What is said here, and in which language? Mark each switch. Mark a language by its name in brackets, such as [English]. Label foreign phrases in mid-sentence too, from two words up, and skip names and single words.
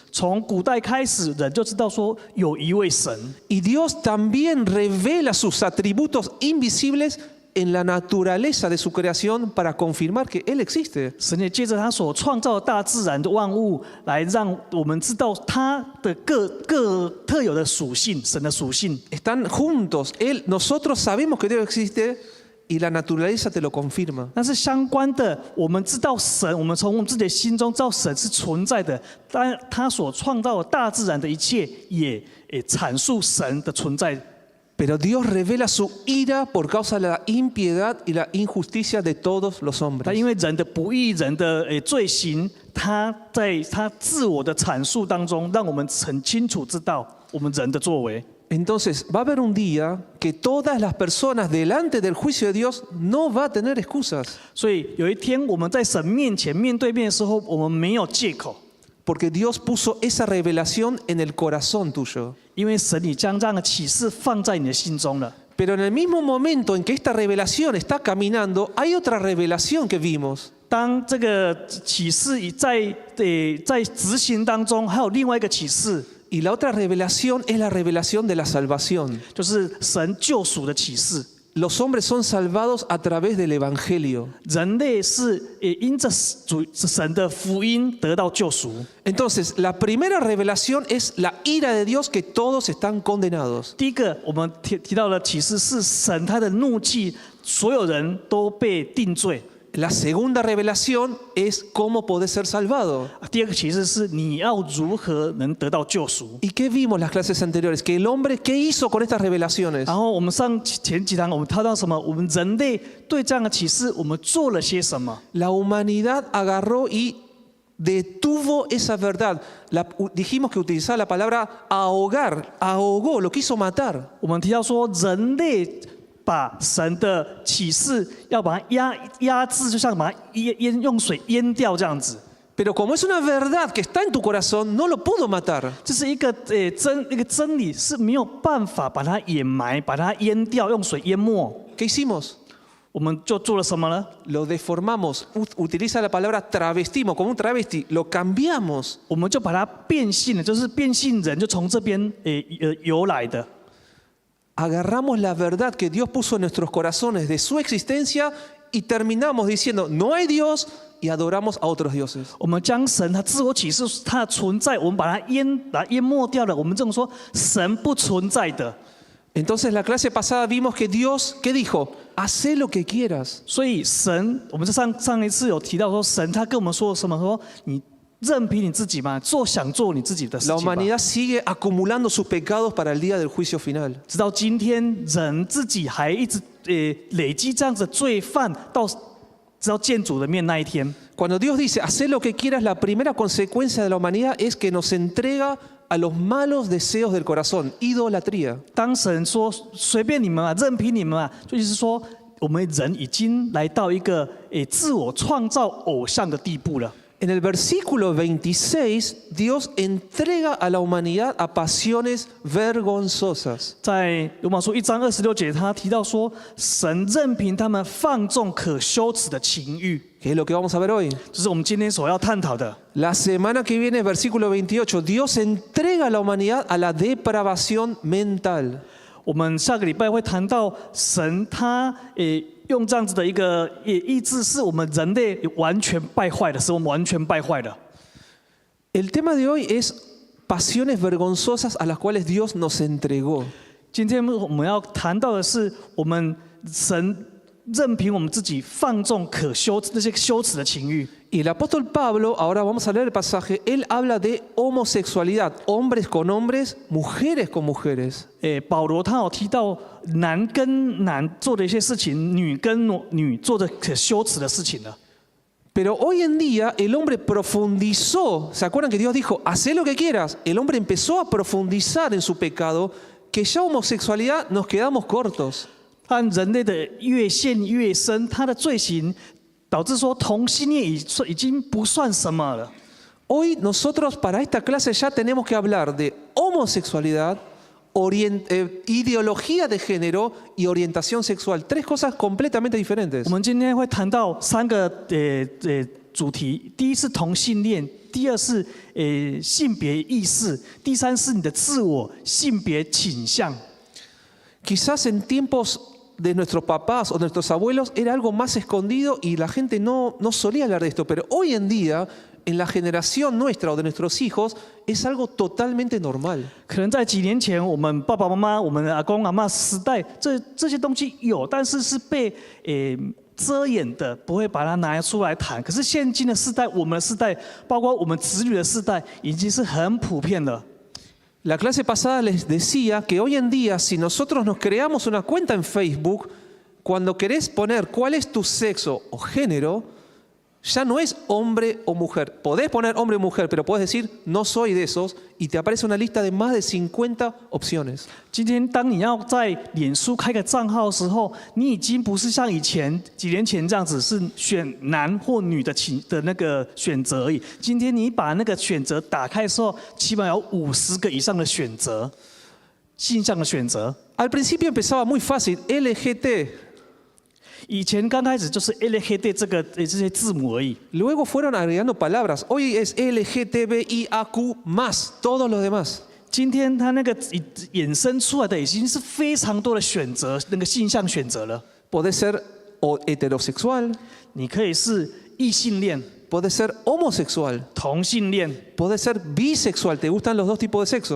[Chinese] 从古代开始，人就知道说有一位神， [Spanish] Y Dios también revela sus atributos invisibles en la naturaleza de su creación para confirmar que Él existe. [Chinese] 神也借着他所创造的大自然的万物，来让我们知道他的各特有的属性，神的属性。 [Spanish] Están juntos. Nosotros sabemos que Dios existe y la naturaleza te lo confirma. [Chinese] 但是相关的，我们知道神，我们从我们自己的心中知道神是存在的，但他所创造的大自然的一切也阐述神的存在。 [Spanish] Pero Dios revela su ira por causa de la impiedad y la injusticia de todos los [Chinese] 但 [Spanish] hombres. [Chinese] 因为人的不义、人的罪行，他在他自我的阐述当中，让我们很清楚知道我们人的作为。 [Spanish] Entonces va a haber un día que todas las personas delante del juicio de Dios no va a tener excusas. [Chinese] 所以有一天我们在神面前面对面的时候，我们没有借口， [Spanish] Porque Dios puso esa revelación en el corazón tuyo. [Chinese] 因为神已将这样的启示放在你的心中了。 [Spanish] Pero en el mismo momento en que esta revelación está caminando, hay otra revelación que vimos. [Chinese] 当这个启示在执行当中，还有另外一个启示， [Spanish] Y la otra revelación es la revelación de la salvación. [Chinese] 就是神救赎的启示。 [Spanish] Los hombres son salvados a través del Evangelio. [Chinese] 人类是因着神的福音得到救赎。 [Spanish] Entonces, la primera revelación es la ira de Dios que todos están condenados. [Chinese] 第一个，我们提到的启示是神他的怒气，所有人都被定罪。 [Spanish] La segunda revelación es cómo podés ser salvado. [Chinese] 第二个启示是你要如何能得到救赎。 [Spanish] ¿Y qué vimos las clases anteriores? Que el hombre, ¿qué hizo con estas revelaciones? [Chinese] 然后我们前几堂我们谈到什么？我们人类对这样的启示，我们做了些什么？ [Spanish] La humanidad agarró y detuvo esa verdad. Dijimos que utilizaba la palabra ahogar, ahogó, lo quiso matar. [Chinese] 我们提到说，人类把神的启示要把它压制，就像把它用水淹掉这样子。 [Spanish] Pero como es una verdad que está en tu corazón, no lo pudo matar. [Chinese] 这是一个真理，是没有办法把它掩埋、把它淹掉，用水淹没。 [Spanish] ¿Qué hicimos? [Chinese] 我们就做了什么呢？ [Spanish] Lo deformamos. Utiliza la palabra travestimos, como un travesti. Lo cambiamos. [Chinese] 我们就把它变性了，就是变性人，就从这边由来的。 [Spanish] Agarramos la verdad que Dios puso en nuestros corazones de su existencia y terminamos diciendo, no hay Dios, y adoramos a otros dioses. [Chinese] 我们将神他自我启示他的存在，我们把它淹没掉了。我们这种说神不存在的。 [Spanish] Entonces la clase pasada vimos que Dios, ¿qué dijo? Hacé lo que quieras. [Chinese] 所以神，我们在上一次有提到说，神他跟我们说什么？说你任凭你自己嘛，想做你自己的事 [Spanish] La [Chinese] 情吧。 [Spanish] humanidad sigue acumulando sus pecados para el día del juicio final. [Chinese] 直到今天，人自己还一直累积这样子的罪犯，直到见主的面那一天。 [Spanish] Cuando Dios dice, hacé lo que quieras, la primera consecuencia de la humanidad es que nos entrega a los malos deseos del corazón, idolatría. [Chinese] 当神说随便你们啊，任凭你们啊，就意思是说我们人已经来到一个自我创造偶像的地步了。 [Spanish] En el versículo 26, Dios entrega a la humanidad a pasiones vergonzosas. [Chinese] 在罗马书1章26节，他提到说，神任凭他们放纵可羞耻的情欲， [Spanish] ¿Qué es lo que vamos a ver hoy? [Chinese] 这是我们今天所要探讨的。 [Spanish] La semana que viene, versículo 28, Dios entrega a la humanidad a la depravación mental. [Chinese] 我们下个礼拜会谈到神他用这样子的一个意志，是我们人类完全败坏的，使我们完全败坏的。 [Spanish] El tema de hoy es pasiones vergonzosas a las cuales Dios nos entregó. [Chinese] 今天我们要谈到的是，我们神任凭我们自己放纵可羞那些羞耻的情欲。 [Spanish] Y el apóstol Pablo, ahora vamos a leer el pasaje, él habla de homosexualidad, hombres con hombres, mujeres con mujeres. [Chinese] 保罗他有提到男跟男做的一些事情，女跟女做的可羞耻的事情了。 [Spanish] Pero hoy en día el hombre profundizó, ¿se acuerdan que Dios dijo, haz lo que quieras? El hombre empezó a profundizar en su pecado, que ya homosexualidad nos quedamos cortos. [Chinese] 按人类的越陷越深，他的罪行导致说同性恋已经不算什么了。 [Spanish] Hoy nosotros para esta clase ya tenemos que hablar de homosexualidad, ideología de género y orientación sexual. Tres cosas completamente diferentes. [Chinese] 我们今天会谈到3个主题，第一是同性恋，第二是性别意识，第三是你的自我性别倾向。 [Spanish] Quizás en tiempos de nuestros papás o nuestros abuelos era algo más escondido y la gente no solía hablar de esto, pero hoy en día, en la generación nuestra o de nuestros hijos, es algo totalmente normal. [Chinese] 可能在几年前，我们爸爸妈妈、我们的阿公阿嬷时代，这些东西有，但是是被遮掩的，不会把它拿出来谈。可是现今的世代，我们的世代，包括我们子女的世代，已经是很普遍了。 [Spanish] La clase pasada les decía que hoy en día, si nosotros nos creamos una cuenta en Facebook, cuando querés poner cuál es tu sexo o género, ya no es hombre o mujer. Podés poner hombre o mujer, pero podés decir no soy de esos y te aparece una lista de más de 50 opciones. [Chinese] 今天当你要在脸书开个账号的时候，你已经不是像以前几年前这样子是选男或女的那个选择而已。今天你把那个选择打开的时候，起码有50个以上的选择，性向的选择。 [Spanish] Al principio empezaba muy fácil, LGT. [Chinese] 以前刚开始就是 LGBT 这些字母而已， [Spanish] Luego fueron agregando palabras. Hoy es LGTBIAQ más, todos los demás. [Chinese] 今天它那个衍生出来的已经是非常多的选择，那个性向选择了。 [Spanish] Podés ser heterosexual, [Chinese] 你可以是异性恋、 [Spanish] podés ser homosexual, [Chinese] 同性恋， [Spanish] podés ser bisexual, te gustan los dos tipos de sexo.